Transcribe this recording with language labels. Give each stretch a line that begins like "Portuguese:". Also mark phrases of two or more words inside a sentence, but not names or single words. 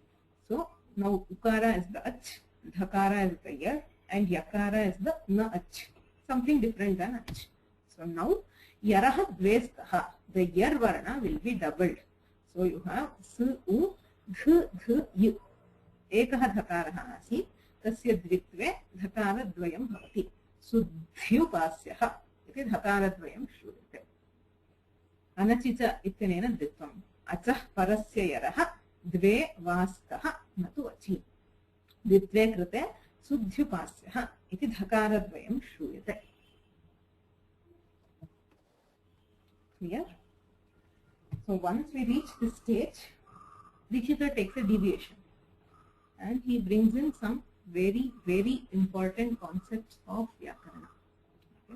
English: So now ukara is the ach, dhakara is the yar, and yakara is the na ach, something different than ach. So now
Sanskrit: यरः द्वेस्तः,
English: the yar varna will be doubled. So you have s u dh th y,
Sanskrit: एकः धकारः आसीत्, तस्य द्वित्वे धकारद्वयं भवति, सुध्युपास्यः इति धकारद्वयं श्रूयते. अनचित इत्यनेन द्वित्वम्, अचः परस्य यरः द्वे वास्तः न तु अचि, द्वित्वे कृते सुध्युपास्यः इति धकारद्वयं श्रूयते.
English: Clear? So once we reach this stage, Dikshita takes a deviation and he brings in some very, very important concepts of Vyakarana. Okay?